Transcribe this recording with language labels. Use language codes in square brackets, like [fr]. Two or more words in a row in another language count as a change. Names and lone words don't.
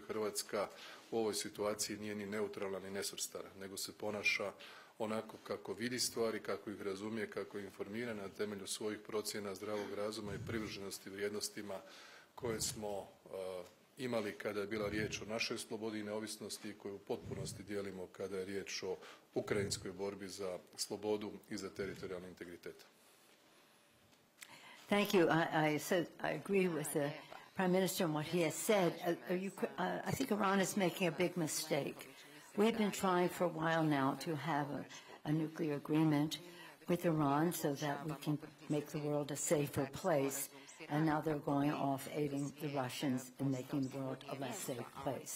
[hr] Hrvatska u ovoj situaciji nije ni neutralna ni nesvrstana, nego se ponaša onako kako vidi stvari, kako ih razumije, kako je informirana na temelju svojih procjena zdravog razuma i privrženosti vrijednostima koje smo imali kada je bila riječ o našoj slobodi i neovisnosti i koju u potpunosti dijelimo kada je riječ o ukrajinskoj borbi za slobodu i za teritorijalni integritet. [en] Thank you. I agree with the Prime Minister on what he has said. I think Iran is making a big mistake. We've been trying for a while now to have a nuclear agreement with Iran so that we can make the world a safer place, and now they're going off aiding the Russians and making the world a less safe place.